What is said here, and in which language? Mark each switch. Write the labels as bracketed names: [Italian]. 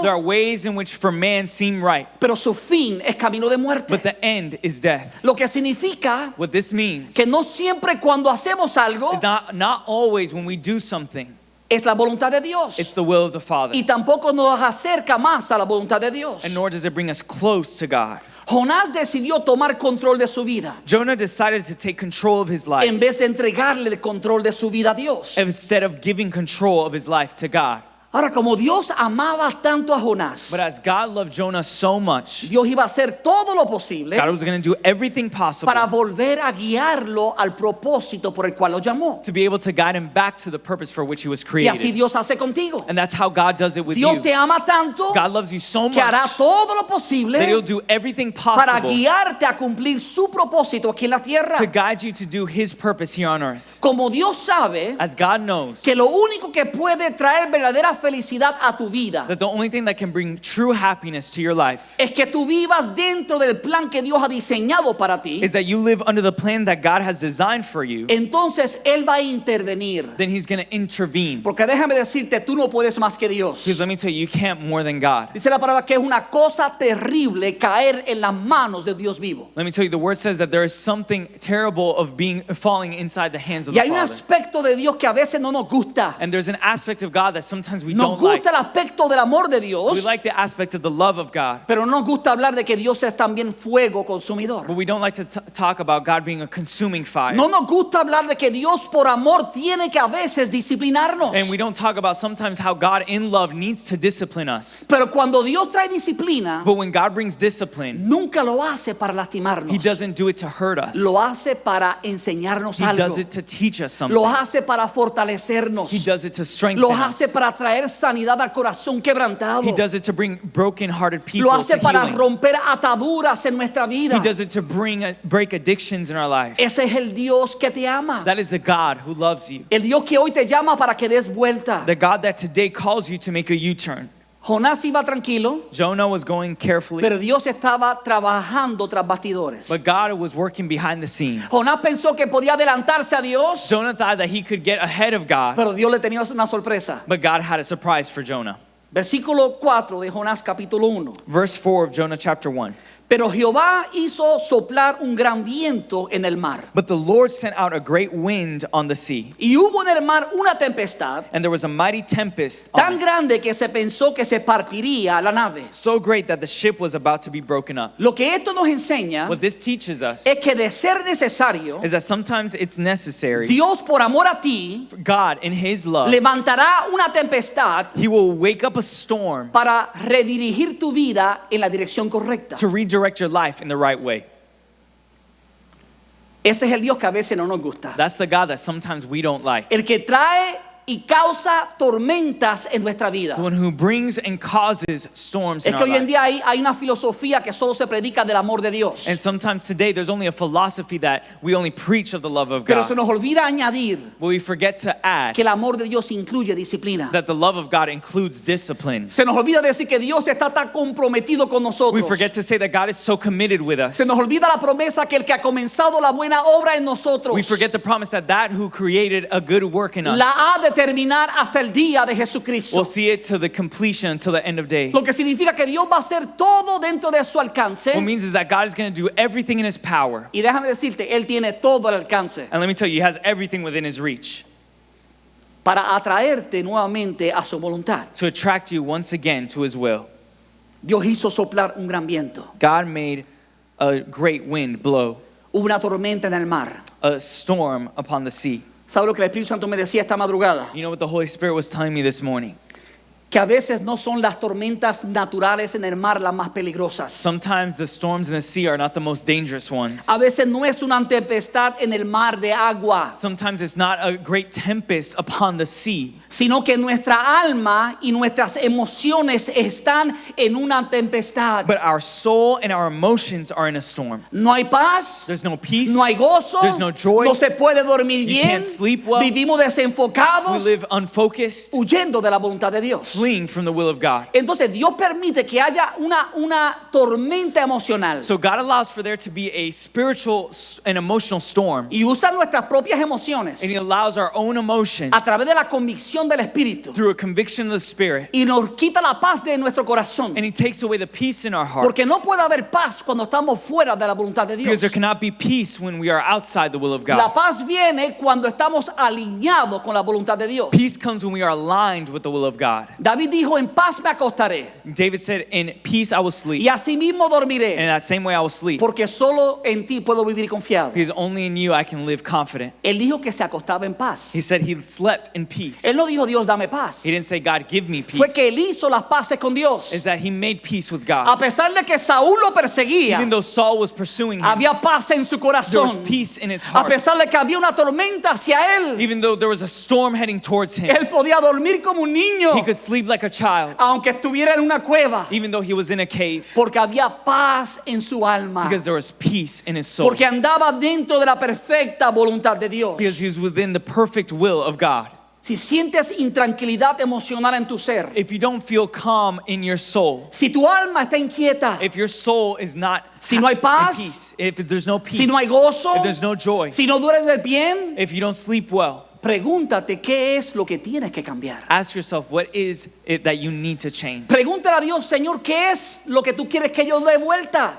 [English] There are ways in which for man seem right, [Spanish] pero su fin es camino de muerte. [English] but the end is death. [Spanish] Lo que significa [English] What this means [Spanish] que no siempre cuando hacemos algo [English] is not always when we do something, [Spanish] es la voluntad de Dios. [English] it's the will of the Father. [Spanish] Y tampoco nos acerca más a la voluntad de Dios. [English] And nor does it bring us close to God. [Spanish] Jonás decidió tomar control de su vida [English] Jonah decided to take control of his [Spanish] en [English] life [Spanish] vez de entregarle el control de su vida a Dios. [English] instead of giving control of his life to God. [Spanish] Ahora, como Dios amaba tanto a Jonás, [English] But as God loved Jonah so much, [Spanish] Dios iba a hacer todo lo posible [English] God was going to do everything possible [Spanish] para volver a guiarlo al propósito por el cual lo llamó. [English] to be able to guide him back to the purpose for which he was [Spanish] Y así [English] created. [Spanish] Dios hace contigo. [English] And that's how God does it with [Spanish] Dios [English] you. [Spanish] te ama tanto [English] God loves you so [Spanish] que hará [English] much [Spanish] todo lo posible [English] that he'll do everything [Spanish] para [English] possible [Spanish] guiarte a cumplir su propósito aquí en la tierra. [English] to guide you to do his purpose here on earth. [Spanish] Como Dios sabe [English] As God knows [Spanish] que lo único que puede traer verdadera felicidad a tu vida [English] that the only thing that can bring true happiness to your life [Spanish] es que tú vivas dentro del plan que Dios ha diseñado para ti, [English] is that you live under the plan that God has designed for you, [Spanish] entonces Él va a intervenir. [English] then he's going to intervene. [Spanish] Porque déjame decirte, tú no puedes más que Dios. [English] Because let me tell you, you can't more than God. [Spanish] Dice la palabra que es una cosa terrible caer en las manos de Dios vivo. [English] Let me tell you, the word says that there is something terrible of falling inside the hands of [Spanish] Y [English] the [Spanish] hay un [English] Father. [Spanish] aspecto de Dios que a veces no nos gusta. [English] And there's an aspect of God that sometimes we [Spanish] Nos [English] don't like. [Spanish] gusta el aspecto del amor de Dios, [English] We like the aspect of the love of God, [Spanish] pero no nos gusta hablar de que Dios es también fuego consumidor. [English] but we don't like to talk about God being a consuming fire. [Spanish] No nos gusta hablar de que Dios por amor tiene que a veces disciplinarnos. [English] And we don't talk about sometimes how God in love needs to discipline us. [Spanish] Pero cuando Dios trae disciplina, [English] But when God brings discipline, [Spanish] nunca lo hace para lastimarnos. [English] He doesn't do it to hurt us. [Spanish] Lo hace para enseñarnos [English] He [Spanish] algo. [English] does it to teach us something. [Spanish] Lo hace para fortalecernos. [English] He does it to strengthen [Spanish] Lo [English] us. [Spanish] hace para traer sanidad al corazón quebrantado. [English] He does it to bring broken-hearted [Spanish] Lo [English] people [Spanish] hace [English] to [Spanish] para [English] healing. [Spanish] romper ataduras en nuestra vida. [English] He does it to break addictions in our life. [Spanish] Ese es el Dios que te ama. [English] That is the God who loves you. [Spanish] El Dios que hoy te llama para que des vuelta. [English] The God that today calls you to make a U-turn. [Spanish] Jonás iba tranquilo, [English] Jonah was going carefully, [Spanish] pero Dios estaba trabajando tras bastidores. [English] but God was working behind the scenes. [Spanish] Jonás pensó que podía adelantarse a Dios, [English] Jonah thought that he could get ahead of God, [Spanish] pero Dios le tenía una sorpresa. [English] but God had a surprise for Jonah. [Spanish] Versículo 4 de Jonás capítulo 1. [English] Verse 4 of Jonah chapter 1. [Spanish] Pero Jehová hizo soplar un gran viento en el mar. [English] But the Lord sent out a great wind on the sea, [Spanish] Y hubo en el mar una tempestad [English] and there was a mighty tempest on [Spanish] tan [English] it, [Spanish] grande que se pensó que se partiría la nave. [English] so great that the ship was about to be broken up. [Spanish] Lo que esto nos enseña [English] What this teaches us [Spanish] es que de ser necesario, [English] is that sometimes it's necessary. [Spanish] Dios por amor a ti [English] God, in His love, [Spanish] levantará una tempestad [English] He will wake up a storm [Spanish] para redirigir tu vida en la dirección correcta. [English] to redirect your life in the right way. [Spanish] Ese es el Dios que a veces no nos gusta. [English] That's the God that sometimes we don't like. [Spanish] El que trae y causa tormentas en nuestra vida. [English] The one who brings and causes storms in [Spanish] Es que [English] our [Spanish] hoy en día hay una filosofía que solo se predica del amor de Dios. [English] And sometimes today there's only a philosophy that we only preach of the love of [Spanish] Pero se [English] God. [Spanish] nos olvida añadir [English] But we forget to add [Spanish] que el amor de Dios incluye disciplina. [English] that the love of God includes discipline. [Spanish] Se nos olvida decir que Dios está tan comprometido con [English] We [Spanish] nosotros. [English] forget to say that God is so committed with us. [Spanish] Se nos olvida la promesa que el que ha comenzado la buena obra en nosotros [English] We forget the promise that who created a good work in us [Spanish] la ha de terminar hasta el día de Jesucristo. [English] We'll see it to the completion until the end of day. [Spanish] Lo que significa que Dios va a hacer todo dentro de su alcance. [English] What it means is that God is going to do everything in His power. [Spanish] Y déjame decirte, Él tiene todo al alcance [English] And let me tell you, He has everything within His reach [Spanish] para atraerte nuevamente a su voluntad. [English] to attract you once again to His will. [Spanish] Dios hizo soplar un gran viento. [English] God made a great wind blow, [Spanish] Hubo una tormenta en el mar. [English] a storm upon the sea. [Spanish] ¿Sabe lo que el Espíritu Santo me decía esta madrugada? [English] You know what the Holy Spirit was telling me this morning? [Spanish] Que a veces no son las tormentas naturales en el mar las más peligrosas. [English] Sometimes the storms in the sea are not the most dangerous ones. [Spanish] A veces no es una tempestad en el mar de agua, [English] Sometimes it's not a great tempest upon the sea, [Spanish] sino que nuestra alma y nuestras emociones están en una tempestad. [English] but our soul and our emotions are in a storm. [Spanish] No hay paz, [English] There's no peace. [Spanish] no hay gozo, [English] There's no joy. [Spanish] no se puede dormir [English] You [Spanish] bien, [English] can't sleep well. [Spanish] vivimos [English] We [Spanish] desenfocados, [English] live unfocused, [Spanish] huyendo de la voluntad de Dios. [English] fleeing from the will of God. [Spanish] Entonces Dios permite que haya una tormenta emocional [English] So God allows for there to be a spiritual and emotional storm, [Spanish] y usa nuestras propias emociones [English] and He allows our own emotions [Spanish] a través de la convicción del Espíritu [English] through a conviction of the Spirit, [Spanish] y nos quita la paz de nuestro corazón. [English] and He takes away the peace in our heart. [Spanish] Porque no puede haber paz cuando estamos fuera de la voluntad de Dios. [English] Because there cannot be peace when we are outside the will of [Spanish] La [English] God. [Spanish] paz viene cuando estamos alineados con la voluntad de Dios. [English] Peace comes when we are aligned with the will of God. [Spanish] David dijo, en paz me acostaré [English] David said, in peace I will sleep, [Spanish] y asimismo [English] and [Spanish] dormiré, [English] in that same way I will sleep. [Spanish] porque solo en ti puedo vivir confiado. [English] Because only in you I can live confident. [Spanish] Él dijo que se acostaba en paz. [English] He said he slept in peace. [Spanish] Él no dijo, Dios, dame paz. [English] He didn't say, God, give me [Spanish] Fue [English] peace. [Spanish] que él hizo las paces con Dios. [English] Is that he made peace with [Spanish] A [English] God. [Spanish] pesar de que Saúl lo perseguía, [English] Even though Saul was pursuing him, [Spanish] había paz en su [English] there was [Spanish] corazón. [English] peace in his [Spanish] A [English] heart. [Spanish] pesar de que había una tormenta hacia él, [English] Even though there was a storm heading towards him, [Spanish] él podía dormir como un niño, [English] he could sleep like a child, [Spanish] aunque estuviera en una cueva, [English] even though he was in a cave, [Spanish] porque había paz en su alma, [English] because there was peace in his soul, [Spanish] porque andaba dentro de la perfecta voluntad de Dios. [English] because he was within the perfect will of God. [Spanish] Si sientes intranquilidad emocional en tu ser, [English] If you don't feel calm in your soul, [Spanish] si tu alma está inquieta, [English] if your soul is not [Spanish] Si no hay [English] in [Spanish] paz, [English] peace, if there's no peace, [Spanish] si no hay gozo, [English] if there's no joy, [Spanish] si no duermes bien, [English] if you don't sleep well, [Spanish] pregúntate qué es lo que tienes que cambiar. [English] ask yourself, what is it that you need to change? [Spanish] Pregúntale a Dios, Señor, ¿qué es lo que tú quieres que yo dé vuelta?